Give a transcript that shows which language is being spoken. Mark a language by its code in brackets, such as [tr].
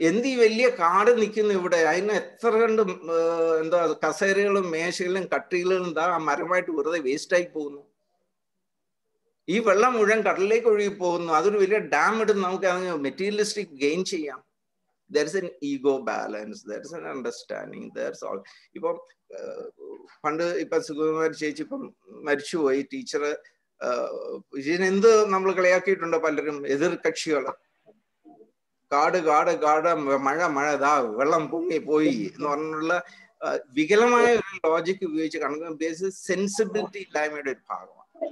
[ml] ഈ വലിയ കാട് നിൽക്കുന്നു ഇവിടെ, അതിന് എത്ര കണ്ട് കസേരകളും മേശകളും കട്ടികളും ആ മരമായിട്ട് വെറുതെ വേസ്റ്റായി പോകുന്നു. ഈ വെള്ളം മുഴുവൻ കടലിലേക്ക് ഒഴുകി പോകുന്നു. അതൊരു വലിയ ഡാം ഇടും, നമുക്ക് അത് മെറ്റീരിയലിസ്റ്റിക് ഗെയിൻ ചെയ്യാം. [en] There is an ego balance, there is an understanding, there's all. [ml] ഇപ്പം പണ്ട് സുകുമാരി ചേച്ചി ഇപ്പം മരിച്ചുപോയി. ടീച്ചർ ഇതിനെന്ത് നമ്മൾ കളിയാക്കിയിട്ടുണ്ടോ പലരും, എതിർ കക്ഷികള്? കാട് മഴ ഇതാ വെള്ളം പൊങ്ങി പോയി എന്ന് പറഞ്ഞുള്ള വികലമായ ഒരു ലോജിക്ക് ഉപയോഗിച്ച് കണക്ക് ബേസ് സെൻസിബിലിറ്റി ഇല്ലായ്മയുടെ ഒരു ഭാഗമാണ്.